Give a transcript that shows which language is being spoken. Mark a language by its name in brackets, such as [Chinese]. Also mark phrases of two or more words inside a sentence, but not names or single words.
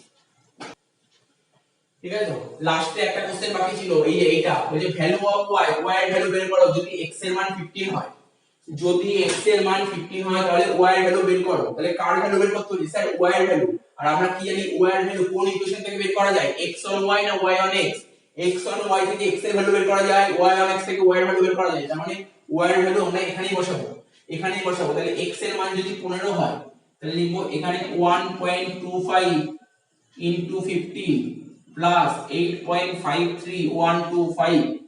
[Bangla] ঠিক আছে, তো লাস্টে একটা কোশ্চেন বাকি ছিল, এই যে এইটা, ওই যে [English] value of y, [Bangla] y এর ভ্যালু বের করো যদি x এর মান 15 হয়। যদি x এর মান 15 হয় তাহলে y এর ভ্যালু বের করো। তাহলে কার ভ্যালু বের করতে হবে স্যার? y এর ভ্যালু। আর আমরা কি জানি y এর ভ্যালু কোন ইকুয়েশন থেকে বের করা যায়? [English] x on y [Bangla] না [English] y on x? x on y [Bangla] থেকে x এর ভ্যালু বের করা যায়, [English] y on x [Bangla] থেকে y এর ভ্যালু বের করা যায়। তার মানে y এর ভ্যালু আমরা এখানেই বসাবো, এখানেই বসাবো। তাহলে x এর মান যদি 15 হয় তাহলে লিখবো এখানে [English] 1.25 into 15 plus 8.53125।